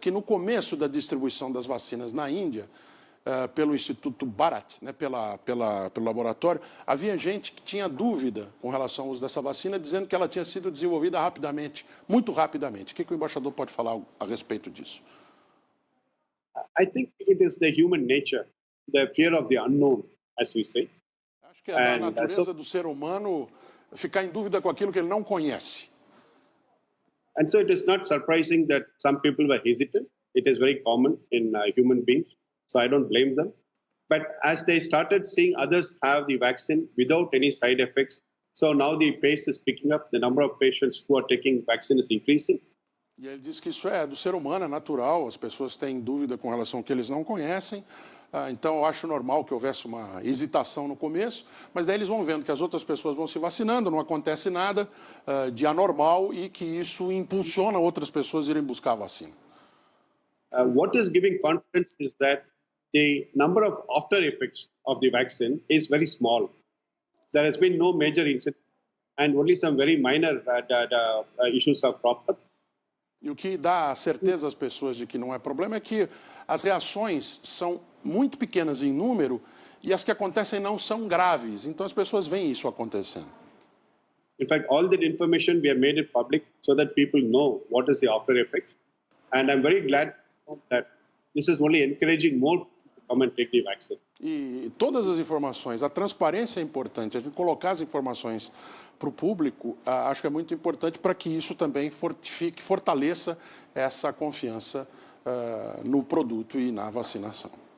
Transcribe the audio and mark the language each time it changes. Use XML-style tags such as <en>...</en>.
<pt>Que no começo da distribuição das vacinas na Índia, pelo Instituto Bharat, né, pelo laboratório, havia gente que tinha dúvida com relação ao uso dessa vacina, dizendo que ela tinha sido desenvolvida rapidamente, muito rapidamente. O que o embaixador pode falar a respeito disso?</pt> <en>I think it is the human nature, the fear of the unknown, as we say.</en> <pt>Acho que é da natureza do ser humano ficar em dúvida com aquilo que ele não conhece.</pt> <en>And so it is not surprising that some people were hesitant. It is very common in human beings, so I don't blame them. But as they started seeing others have the vaccine without any side effects, so now the pace is picking up, the number of patients who are taking vaccine is increasing.</en> <pt>E ele diz que isso é do ser humano, é natural, as pessoas têm dúvida com relação ao que eles não conhecem, então eu acho normal que houvesse uma hesitação no começo, mas daí eles vão vendo que as outras pessoas vão se vacinando, não acontece nada de anormal e que isso impulsiona outras pessoas a irem buscar a vacina.</pt> <en>What is giving confidence is that the number of after effects of the vaccine is very small. There has been no major incident and only some very minor issues have cropped up.</en> <pt>E o que dá certeza às pessoas de que não é problema é que as reações são muito pequenas em número e as que acontecem não são graves. Então as pessoas veem isso acontecendo.</pt> <en>In fact, all that information we have made it public so that people know what is the after effect. And I'm very glad that this is only encouraging more people to come and take the vaccine.</en> <pt>E todas as informações, a transparência é importante, a gente colocar as informações para o público, acho que é muito importante para que isso também fortifique, fortaleça essa confiança no produto e na vacinação.</pt>